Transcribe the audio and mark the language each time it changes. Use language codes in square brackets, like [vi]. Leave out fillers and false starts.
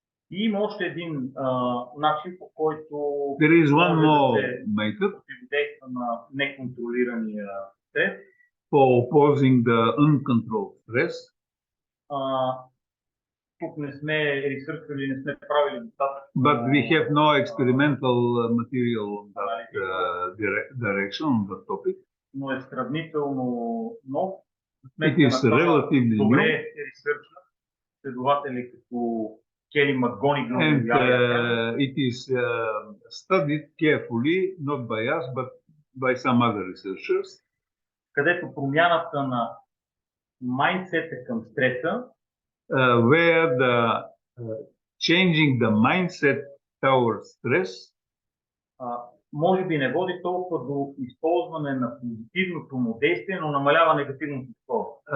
[bg] И има още един начин, по който [en] There is one more method [bg] противодейства на неконтролирания стрес. [en] For opposing the uncontrolled stress. [bg] Тук не сме ресърчвали, не сме правили достатъчно. [en] But we have no experimental material on that direction, on that topic. [bg] Но е сравнително нов. [en] It is relatively new. [bg] Добре е ресърчван. Следователи като Келли МакГонигъл. [en] And it is studied carefully, not by us, but by some other researchers. [bg] Където промяната на майндсета към стреса, [en] where the changing the mindset towards stress [bg] може би не води толкова до използване на позитивното му действие, но намалява негативното такова.